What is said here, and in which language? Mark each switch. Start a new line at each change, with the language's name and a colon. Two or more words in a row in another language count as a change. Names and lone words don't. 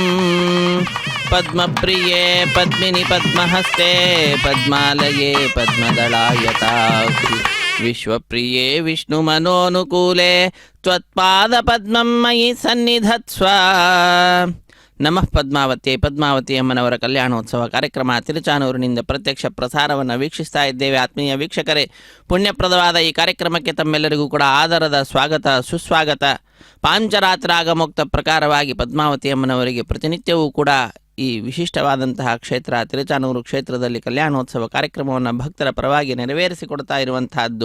Sanskrit: पद्मप्रिये पद्मिनि पद्महस्ते पद्मालये पद्मदलायताक्षि विश्वप्रिये विष्णुमनोनुकूले त्वत्पादपद्मं मयि सन्निधत्स्व। ನಮಃ ಪದ್ಮಾವತಿ.
Kannada: ಪದ್ಮಾವತಿ ಅಮ್ಮನವರ ಕಲ್ಯಾಣೋತ್ಸವ ಕಾರ್ಯಕ್ರಮ ತಿರುಚಾನೂರಿನಿಂದ ಪ್ರತ್ಯಕ್ಷ ಪ್ರಸಾರವನ್ನು ವೀಕ್ಷಿಸ್ತಾ ಇದ್ದೇವೆ. ಆತ್ಮೀಯ ವೀಕ್ಷಕರೇ, ಪುಣ್ಯಪ್ರದವಾದ ಈ ಕಾರ್ಯಕ್ರಮಕ್ಕೆ ತಮ್ಮೆಲ್ಲರಿಗೂ ಕೂಡ ಆದರದ ಸ್ವಾಗತ ಸುಸ್ವಾಗತ. ಪಾಂಚರಾತ್ರಾಗಮುಕ್ತ ಪ್ರಕಾರವಾಗಿ ಪದ್ಮಾವತಿ ಅಮ್ಮನವರಿಗೆ ಪ್ರತಿನಿತ್ಯವೂ ಕೂಡ ಈ ವಿಶಿಷ್ಟವಾದಂತಹ ಕ್ಷೇತ್ರ ತಿರುಚಾನೂರು ಕ್ಷೇತ್ರದಲ್ಲಿ ಕಲ್ಯಾಣೋತ್ಸವ ಕಾರ್ಯಕ್ರಮವನ್ನು ಭಕ್ತರ ಪರವಾಗಿ ನೆರವೇರಿಸಿಕೊಡ್ತಾ ಇರುವಂತಹದ್ದು.